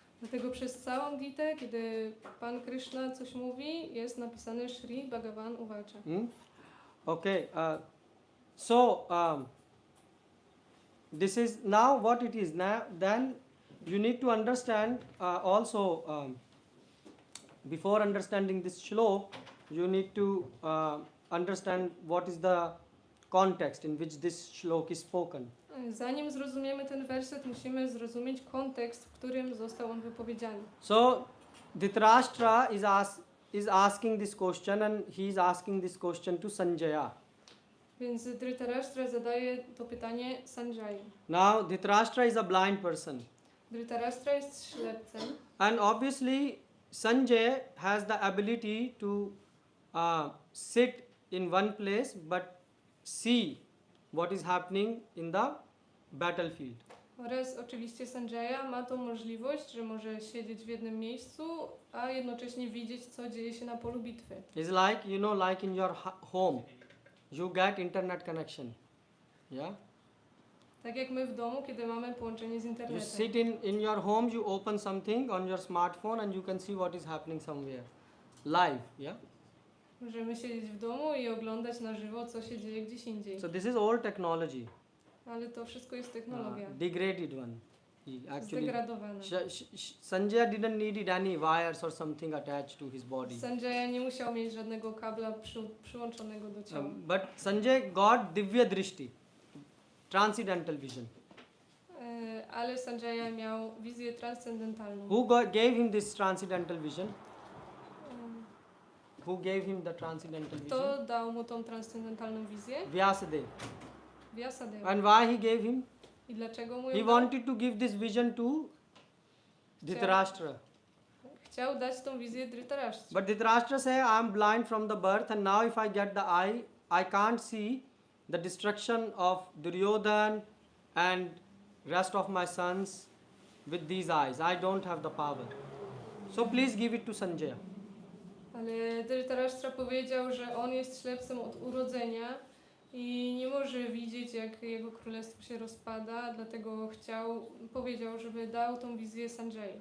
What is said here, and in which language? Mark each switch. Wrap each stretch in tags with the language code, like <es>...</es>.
<pl>Dlatego przez całą Gitę, kiedy Pan Krishna coś mówi, jest napisane</pl> <sa>Shri Bhagavan Uvacha.</sa> <en>Okay, so this is now what it is. Now then you need to understand also before understanding this shlok, you need to understand what is the context in which this shlok is spoken.</en> <pl>Zanim zrozumiemy ten werset, musimy zrozumieć kontekst, w którym został on wypowiedziany.</pl> <en>So Dhritarashtra is asking this question, and he is asking this question to Sanjaya.</en> <pl>Więc Dhritarashtra zadaje to pytanie Sanjaya.</pl> <en>Now Dhritarashtra is a blind person.</en> <pl>Dhritarashtra jest ślepcem.</pl> <en>And obviously, Sanjay has the ability to sit in one place but see what is happening in the battlefield.</en> <pl>Oraz oczywiście Sanjaya ma tą możliwość, że może siedzieć w jednym miejscu, a jednocześnie widzieć, co dzieje się na polu bitwy.</pl> <en>It's like, like in your home, you get internet connection. Yeah?</en> <pl>Tak jak my w domu, kiedy mamy połączenie z</pl> <en>You</en> <pl>internetem.</pl> <en>sit in your home, you open something on your smartphone and you can see what is happening somewhere. Live, yeah?</en> <pl>Możemy siedzieć w domu i oglądać na żywo, co się dzieje gdzieś indziej.</pl> <en>So this is old technology.</en> <pl>Ale to wszystko jest technologia.</pl> <en>Degraded one. He actually,</en> <pl>Zdegradowana.</pl> <en>Sanjay didn't need any wires or something attached to his body.</en> <pl>Sanjaya nie musiał mieć żadnego kabla przyłączonego do ciała.</pl> <en>But Sanjay got Divya Drishti, transcendental vision.</en> <pl>Ale Sanjaya miał wizję transcendentalną.</pl> <en>Who gave him this transcendental vision? Who gave him the transcendental vision?</en> <pl>Kto dał mu tą transcendentalną wizję?</pl> <en>Vyasadeva.</en> <pl>Vyasadeva.</pl> <en>And why he gave him?</en> <pl>I dlaczego mu</pl> <en>He</en> <pl>ją dał?</pl> <en>wanted to give this vision to Dhritarashtra.</en> <pl>Chciał dać tą wizję Dhritarashtrze.</pl> <en>But Dhritarashtra said, I am blind from the birth, and now if I get the eye, I can't see the destruction of Duryodhan and rest of my sons with these eyes. I don't have the power. So please give it to Sanjaya.</en> <pl>Ale Dhritarashtra powiedział, że on jest ślepcem od urodzenia i nie może widzieć, jak jego królestwo się rozpada, dlatego powiedział, żeby dał tą wizję Sanjaya.</pl>